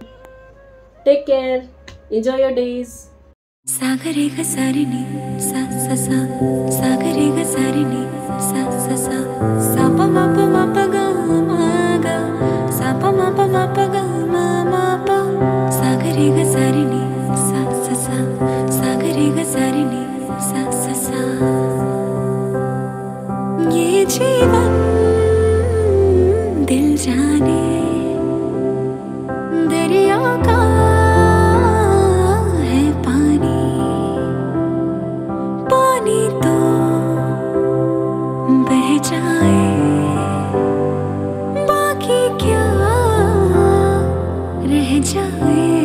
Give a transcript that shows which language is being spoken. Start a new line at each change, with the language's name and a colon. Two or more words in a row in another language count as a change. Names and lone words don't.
English: Take care, enjoy your days. सागरे ग सारिणी सा सा सा, सागरे ग सारिणी सा सा सा, सा प म प म प ग म ग, सा प म प म प ग म म प, सागरे ग सारिणी सा सा सा, सागरे ग सारिणी सा सा सा।
Hindi: ये जीवन दिल जाने दरिया का तो बह जाए, बाकी क्या रह जाए।